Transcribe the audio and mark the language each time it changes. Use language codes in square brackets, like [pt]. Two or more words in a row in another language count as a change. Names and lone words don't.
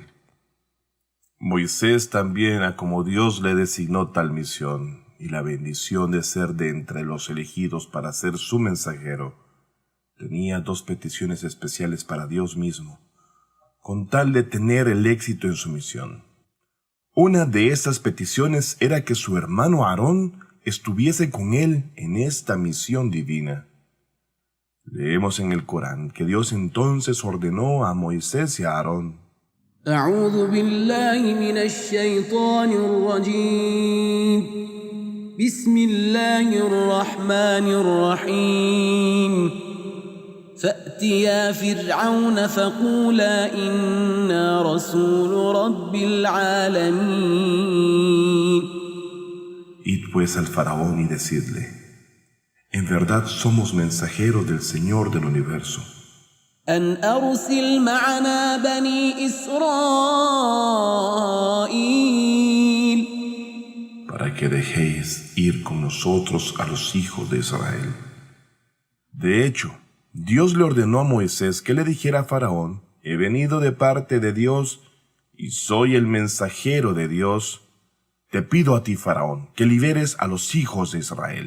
[es] Moisés también, a como Dios le designó tal misión y la bendición de ser de entre los elegidos para ser su mensajero, tenía dos peticiones especiales para Dios mismo, con tal de tener el éxito en su misión. Una de esas peticiones era que su hermano Aarón estuviese con él en esta misión divina. Leemos en el Corán que Dios entonces ordenó a Moisés y a Aarón: [ar] أعوذ بالله من الشيطان الرجيم بسم الله الرحمن الرحيم فأتيا فرعون فقولا إنا رسول رب العالمين. [es] Id pues al faraón y decidle: en verdad somos mensajeros del Señor del universo. [ar] أن أرسل معنا بني إسرائيل. [es] Para que dejéis ir con nosotros a los hijos de Israel. De hecho, Dios le ordenó a Moisés que le dijera a Faraón: he venido de parte de Dios y soy el mensajero de Dios. Te pido a ti, Faraón, que liberes a los hijos de Israel.